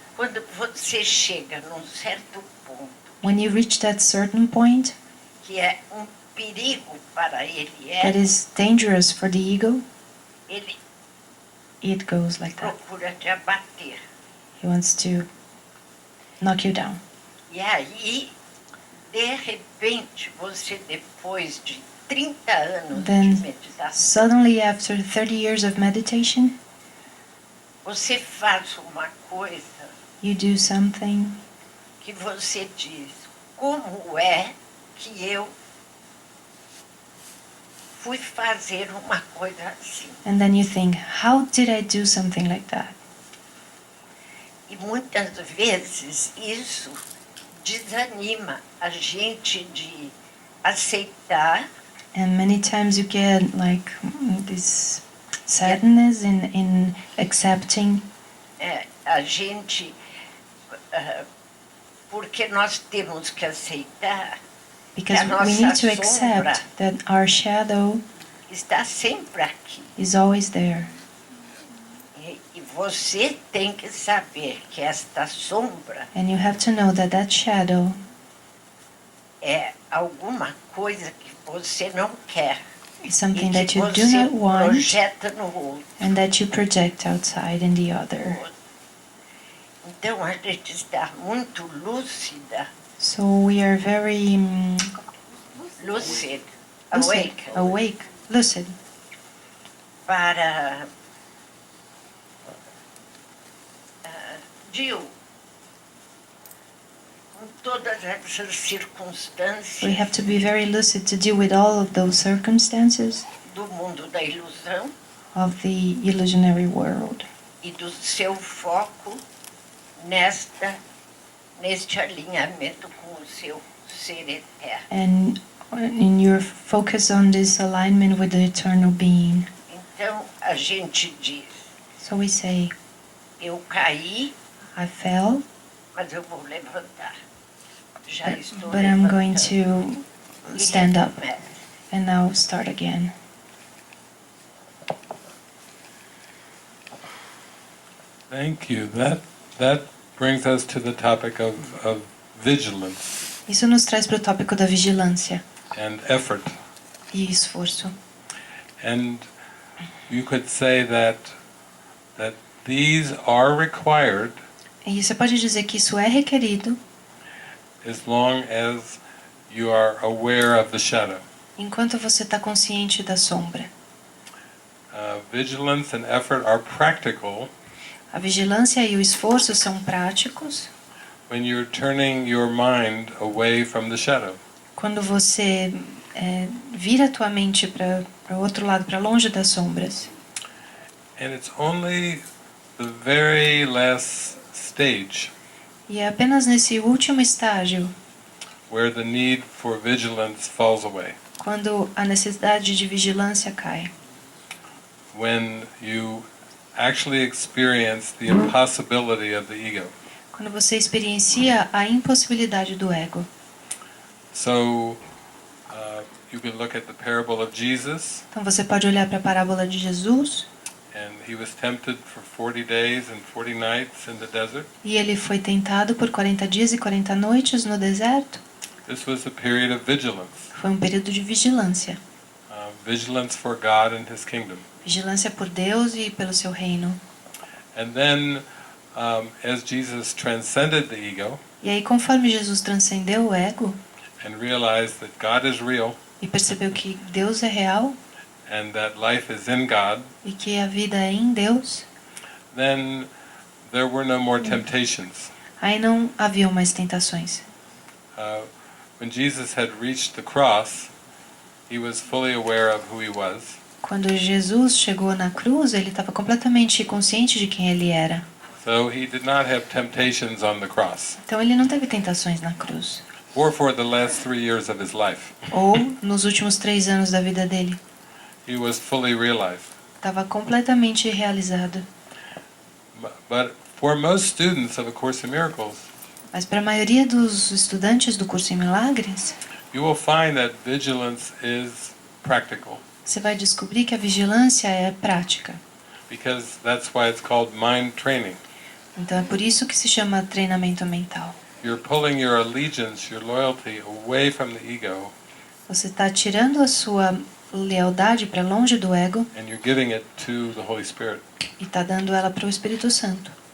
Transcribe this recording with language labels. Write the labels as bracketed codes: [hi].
[pt] Quando você chega num certo ponto, [en] When you reach that certain point [pt] que é um perigo para ele, [en] that is dangerous for the ego, [pt] ele [en] it goes like that. [pt] procura te abater. [en] He wants to knock you down. [pt] E aí, de repente, você depois de 30 anos [en] Then [pt] de meditação, [en] suddenly after 30 years of meditation, [pt] você faz uma coisa [en] you do something [pt] que você diz: como é que eu fui fazer uma coisa assim? [en] and then you think, how did I do something like that? [pt] E muitas vezes isso desanima a gente de aceitar [en] And many times you get like this sadness in accepting, [pt] a gente, porque nós temos que aceitar [en] because [pt] que a [en] we need to [pt] nossa sombra [en] accept that our shadow [pt] está sempre aqui. [en] is always there. [pt] E você tem que saber que esta sombra [en] And you have to know that that shadow [pt] é alguma coisa que você não quer [en] is [pt] e [en] something that [pt] que [en] you do [pt] você [en] not want [pt] projeta no outro. [en] and that you project outside in the other. [pt] Então a gente está muito lúcida, [en] So we are very lucid, lucid, awake, lucid, [pt] para Jill, com todas essas circunstâncias [en] We have to be very lucid to deal with all of those circumstances [pt] do mundo da ilusão [en] of the illusionary world [pt] e do seu foco neste alinhamento com o seu ser eterno. [en] and in your focus on this alignment with the eternal being. [pt] Então a gente diz: [en] So we say, [pt] eu caí, [en] I fell, [pt] mas eu vou levantar. Já estou [en] but I'm going [pt] levantando. [en] to [pt] E [en] stand up [pt] recomeço. [en] and now start again. Thank you. That brings us to the topic of vigilance [pt] Isso nos traz para o tópico da vigilância [en] and effort. [pt] e esforço. [en] And you could say that these are required [pt] E você pode dizer que isso é requerido [en] as long as you are aware of the shadow. [pt] enquanto você está consciente da sombra. [en] Vigilance and effort are practical [pt] A vigilância e o esforço são práticos [en] when you're turning your mind away from the shadow. [pt] quando você vira a tua mente para o outro lado, para longe das sombras. [en] And it's only the very last stage [pt] E é apenas nesse último estágio, [en] where the need for vigilance falls away. [pt] quando a necessidade de vigilância cai. [en] When you actually experience the impossibility of the ego. [pt] Quando você experiencia a impossibilidade do ego. [en] So you can look at the parable of Jesus, [pt] Então você pode olhar para a parábola de Jesus, [en] and he was tempted for 40 days and 40 nights in the desert. [pt] e ele foi tentado por 40 dias e 40 noites no deserto. [en] This was a period of vigilance. [pt] Foi um período de vigilância. [en] Vigilance for God and his kingdom. [pt] Vigilância por Deus e pelo seu reino. [en] And then as Jesus transcended the ego [pt] E aí, conforme Jesus transcendeu o ego [en] and realized that God is real [pt] e percebeu que Deus é real [en] and that life is in God, [pt] e que a vida é em Deus, [en] then there were no more temptations. [pt] aí não haviam mais tentações. [en] When Jesus had reached the cross, he was fully aware of who he was. [pt] Quando Jesus chegou na cruz, ele estava completamente consciente de quem ele era. [en] So he did not have temptations on the cross, [pt] Então ele não teve tentações na cruz. [en] or for the last 3 years of his life. [pt] Ou nos últimos 3 anos da vida dele. [en] He was fully realized. [pt] Estava completamente realizado. [en] But for most students of A Course in Miracles, [pt] Mas para a maioria dos estudantes do curso em Milagres, [en] you will find that vigilance is practical, [pt] você vai descobrir que a vigilância é prática. [en] because that's why it's called mind training. [pt] Então é por isso que se chama treinamento mental. [en] You're pulling your allegiance, your loyalty away from the ego, [pt] Você está tirando a sua lealdade para longe do ego [en] and you're giving it to the Holy Spirit. [pt] e está dando ela para o Espírito Santo.